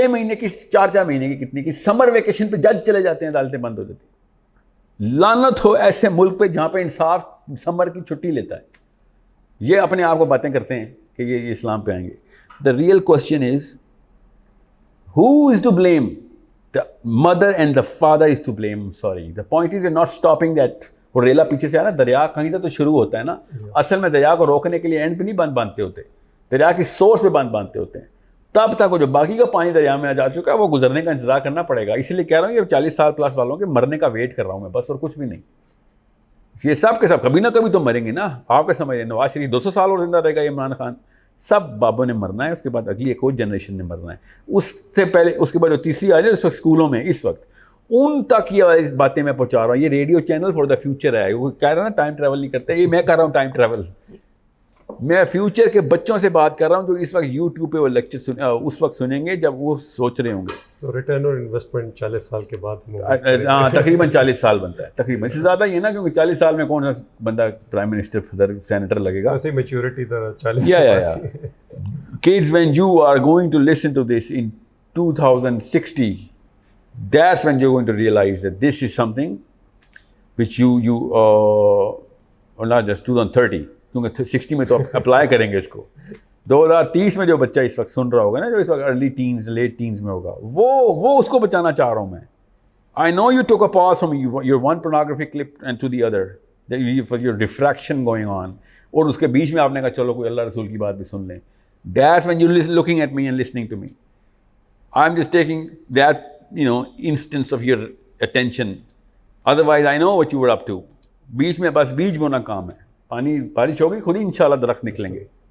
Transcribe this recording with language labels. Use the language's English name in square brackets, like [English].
[Urdu] 6 مہینے کی 4 مہینے کی کتنی کی سمر ویکیشن پہ جج چلے جاتے ہیں, عدالتیں بند ہو جاتی ہیں. لعنت ہو ایسے ملک پہ جہاں پہ انصاف سمر کی چھٹی لیتا ہے. یہ اپنے آپ کو باتیں کرتے ہیں کہ یہ اسلام پہ آئیں گے. [English] The real question is who is to blame? The mother and the father is to blame. Sorry, the point is we're not stopping that. [Urdu] وہ ریلا پیچھے سے آیا نا, دریا کہیں سے تو شروع ہوتا ہے نا. اصل میں دریا کو روکنے کے لیے اینڈ پہ نہیں باندھتے ہوتے, دریا کی سورس پہ باندھتے ہوتے ہیں. تب تک وہ جو باقی کا پانی دریا میں جا چکا ہے وہ گزرنے کا انتظار کرنا پڑے گا. اسی لیے کہہ رہا ہوں یہ 40 سال پلس والوں کے مرنے کا ویٹ کر رہا ہوں میں بس, اور کچھ بھی نہیں. یہ سب کے سب کبھی نہ کبھی تو مریں گے نا. آپ کے سمجھ رہے نواز شریف 200 سال اور زندہ رہے گا, عمران خان, سب بابوں نے مرنا ہے. اس کے بعد اگلی ایک اور جنریشن نے مرنا ہے. اس سے پہلے اس کے بعد جو تیسری آ جائے اس وقت اسکولوں میں, اس وقت ان تک یہ باتیں میں پہنچا رہا ہوں. یہ [English] radio channel for the future [Urdu] ہے. وہ کہہ رہا نا ٹائم ٹریول نہیں کرتے, یہ میں کر رہا ہوں ٹائم ٹریول. میں فیوچر کے بچوں سے بات کر رہا ہوں جو اس وقت یوٹیوب پہ وہ لیکچر اس وقت سنیں گے جب وہ سوچ رہے ہوں گے. تو ریٹرن اور انویسٹمنٹ 40 سال کے بعد. ہاں تقریباً 40 سال بنتا ہے, تقریباً. اس سے زیادہ یہ نا کیونکہ 40 سال میں کون سا بندہ پرائم منسٹر صدر سینیٹر لگے گا. ایسے maturity 40 [English] Kids, when you are going to listen to this in 2060, that's when you're going to realize that this is something which you or not just 2030, [Urdu] کیونکہ 60 میں تو اپلائی کریں گے اس کو. 2030 میں جو بچہ اس وقت سن رہا ہوگا نا, جو اس وقت ارلی ٹینز لیٹ ٹینز میں ہوگا, وہ اس کو بچانا چاہ رہا ہوں میں. [English] I know you took a pause from your one pornography clip and to the other, for your diffraction going on, [Urdu] اور اس کے بیچ میں آپ نے کہا چلو کوئی اللہ رسول کی بات بھی سن لیں. [English] That's when you're looking at me and listening to me. I'm just taking that, instance of your attention. Otherwise, I know what you were up to. [Urdu] بیچ میں بس بیج بونا کام ہے. پانی بارش ہوگی خود ہی انشاءاللہ درخت نکلیں گے.